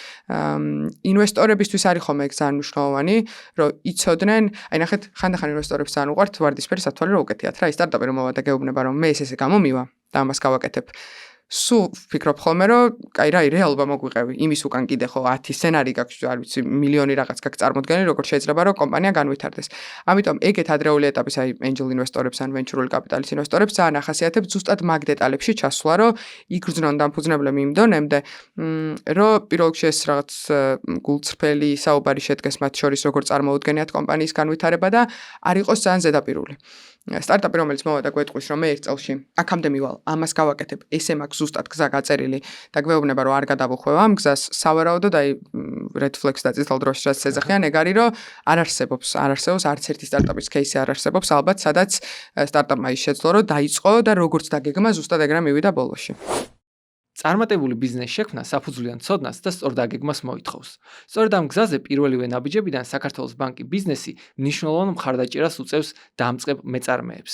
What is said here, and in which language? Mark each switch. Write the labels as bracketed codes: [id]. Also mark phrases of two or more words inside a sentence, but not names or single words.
[ka] ინვესტორებისთვის არის ხომ ეგ ძალიან მნიშვნელოვანი, რომ იცოდნენ, აი ნახეთ, ხანდახან ინვესტორებს ძალიან უყვართ ვარდისფერი სათვალე რომ უკეთიათ რა, ის სტარტაპი რომ მოვა და გეუბნება რომ მე ესე გამომივა და ამას გავაკეთებ. სულ ვფიქრობ ხოლმე რომ კაი რა, რეალობა მოგვიყევი. იმის უკან კიდე ხო 10 სცენარი გაქვს, არ ვიცი, მილიონი რაღაც გაქვს წარმოდგენილი, როგორ შეიძლება რომ კომპანია განვითარდეს. ამიტომ ეგეთ ადრეული ეტაპის აი angel ინვესტორებს ან [en] venture capital [ka] ინვესტორებს ძალიან ახასიათებთ ზუსტად მაგ დეტალებში ჩასვლა, რომ იგრძნონ დამფუძნებლები იმ დონემდე, რომ პირველ რიგში ეს რაღაც გულწრფელი საუბარი შედგეს მათ შორის, როგორ წარმოუდგენიათ კომპანიის განვითარება და არ იყოს ძალიან ზედაპირული. სტარტაპი რომელიც მოვა და გვეტყვის რომ მე ერთ წელში აქამდე მივალ, ამას გავაკეთებ, ესე მაქვს ზუსტად გზა გაწერილი და გვეუბნება რომ არ გადავუხვევ ამ გზას, სავარაუდოდ აი [en] red flags [ka] და წითელ დროშას რაც ეძახიან, ეგ არის რომ არ არსებობს არც ერთი სტარტაპის кейსი არ არსებობს, ალბათ სადაც სტარტაპმა ის შეძლო რომ დაიწყო და როგორც დაგეგმა ზუსტად ეგრე მივიდა ბოლოში. წარმატებული ბიზნეს შექმნა საფუძვლიან ცოდნას და სწორ დაგეგმას მოითხოვს. სწორედ ამ გზაზე პირველივე ნაბიჯებიდან საქართველოს ბანკი ბიზნესი მნიშვნელოვან მხარდაჭერას უწევს დამწყებ მეწარმეებს.